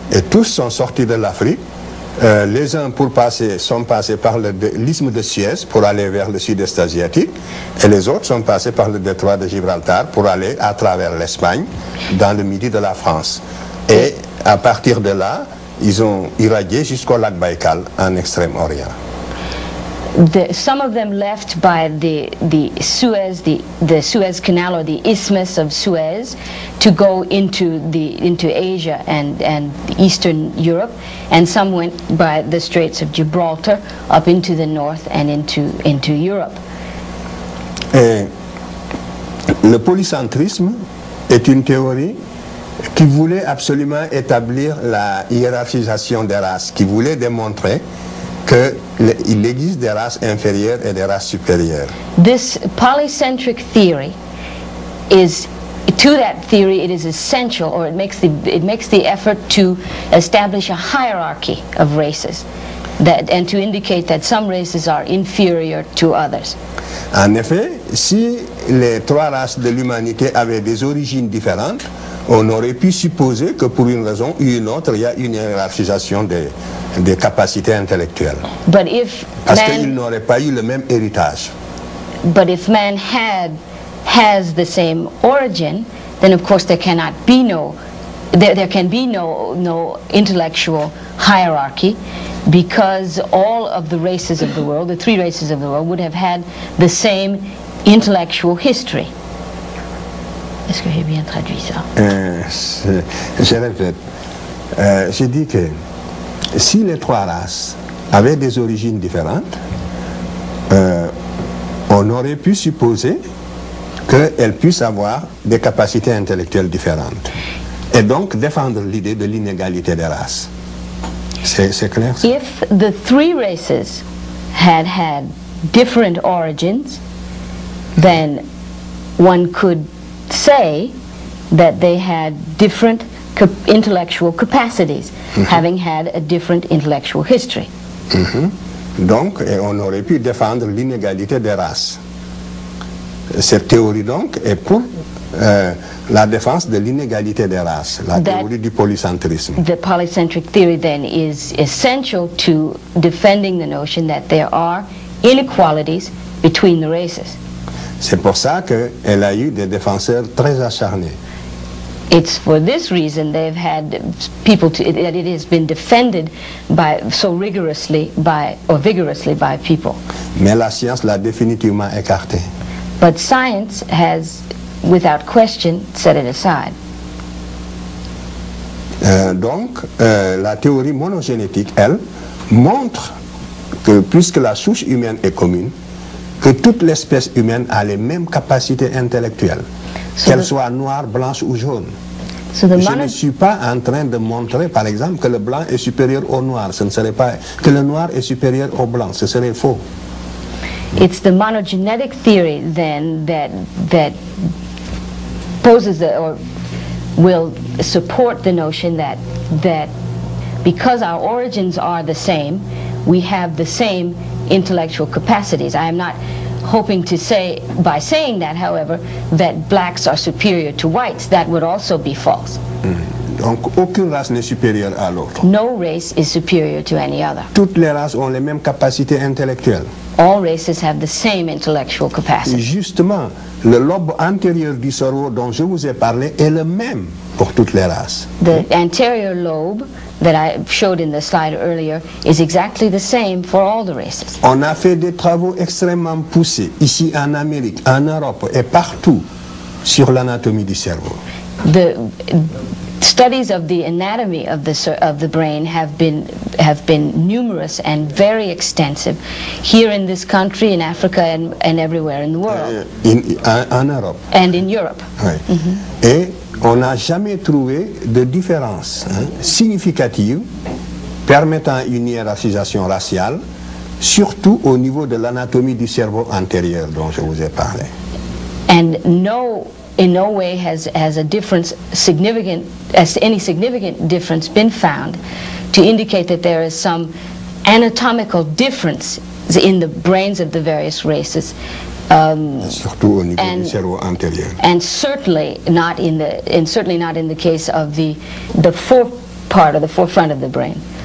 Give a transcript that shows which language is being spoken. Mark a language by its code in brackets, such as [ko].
[fr] Et tous sont sortis de l'Afrique. Les uns sont passés par l'isthme de Suez pour aller vers le sud-est asiatique, et les autres sont passés par le détroit de Gibraltar pour aller à travers l'Espagne, dans le midi de la France. Et à partir de là, ils ont irradié jusqu'au lac Baïkal en Extrême-Orient. [en] Some of them left by the Suez Canal or the Isthmus of Suez to go into Asia and Eastern Europe, and some went by the Straits of Gibraltar up into the north and into Europe. [fr] Et le polycentrisme est une théorie qui voulait absolument établir la hiérarchisation des races, qui voulait démontrer qu'il existe des races inférieures et des races supérieures. [en] This polycentric theory is, to that theory, it is essential, or it makes the effort to establish a hierarchy of races, and to indicate that some races are inferior to others. [fr] En effet, si les 3 races de l'humanité avaient des origines différentes, on aurait pu supposer que pour une raison ou une autre, il y a une hiérarchisation des capacités intellectuelles. Parce qu'ils n'auraient pas eu le même héritage. [en] But if man has the same origin, then of course there can be no intellectual hierarchy, because all of the races of the world, the 3 races of the world, would have had the same intellectual history. [fr] Est-ce que j'ai bien traduit ça? Je répète. J'ai dit que si les 3 races avaient des origines différentes, on aurait pu supposer qu'elles puissent avoir des capacités intellectuelles différentes. Et donc défendre l'idée de l'inégalité des races. C'est clair? [en] If the 3 races had different origins, then one could say that they had different intellectual capacities, having had a different intellectual history. [fr] Donc, on aurait pu défendre l'inégalité des races. Cette théorie donc est pour la défense de l'inégalité des races, la théorie du polycentrisme. [en] The polycentric theory then is essential to defending the notion that there are inequalities between the races. [fr] C'est pour ça qu'elle a eu des défenseurs très acharnés. [en] It's for this reason they've had people that it has been defended so vigorously by people. [fr] Mais la science l'a définitivement écarté. [en] But science has, without question, set it aside. [fr] Donc, la théorie monogénétique, elle, montre que puisque la souche humaine est commune, que toute l'espèce humaine a les mêmes capacités intellectuelles, qu'elle soit noire, blanche ou jaune. Je ne suis pas en train de montrer, par exemple, que le blanc est supérieur au noir. Ce ne serait pas que le noir est supérieur au blanc. Ce serait faux. [en] It's the monogenetic theory then that poses or will support the notion that because our origins are the same, we have the same intellectual capacities. I am not hoping to say, by saying that, however, that blacks are superior to whites. That would also be false. [fr] Donc aucune race n'est supérieure à l'autre. [en] No race is superior to any other. [fr] Toutes les races ont les mêmes capacités intellectuelles. [en] All races have the same intellectual capacity. [fr] Justement, le lobe antérieur du cerveau dont je vous ai parlé est le même pour toutes les races. [en] The anterior lobe that I showed in the slide earlier is exactly the same for all the races. [fr] On a fait des travaux extrêmement poussés ici en Amérique, en Europe et partout sur l'anatomie du cerveau. [en] The studies of the anatomy of the brain have been numerous and very extensive here in this country, in Africa, and everywhere in the world. [fr] En Europe. [en] And in Europe. [fr] Oui. Et on n'a jamais trouvé de différence significative permettant une hiérarchisation raciale, surtout au niveau de l'anatomie du cerveau antérieur dont je vous ai parlé. [en] And in no way has a difference any significant difference been found to indicate that there is some anatomical difference in the brains of the various races. [fr] Surtout au niveau du cerveau antérieur. [en] And certainly not in the case of the forefront of the brain.